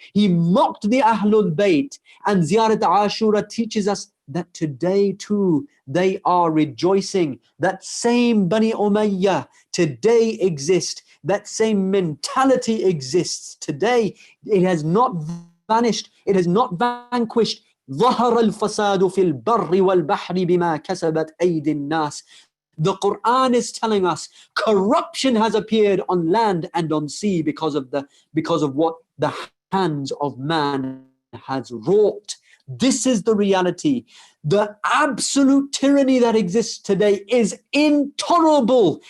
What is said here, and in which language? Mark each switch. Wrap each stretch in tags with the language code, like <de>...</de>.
<en>He mocked the Ahlul Bayt. And Ziyarat Ashura teaches us that today too, they are rejoicing. That same Bani Umayyah today exists. That same mentality exists today. It has not vanished. It has not vanquished.</en> <ar>ظهر الفساد في البر والبحر بما كسبت أيدي الناس.</ar> <en>The Quran is telling us corruption has appeared on land and on sea because of what the hands of man has wrought. This is the reality. The absolute tyranny that exists today is intolerable.</en>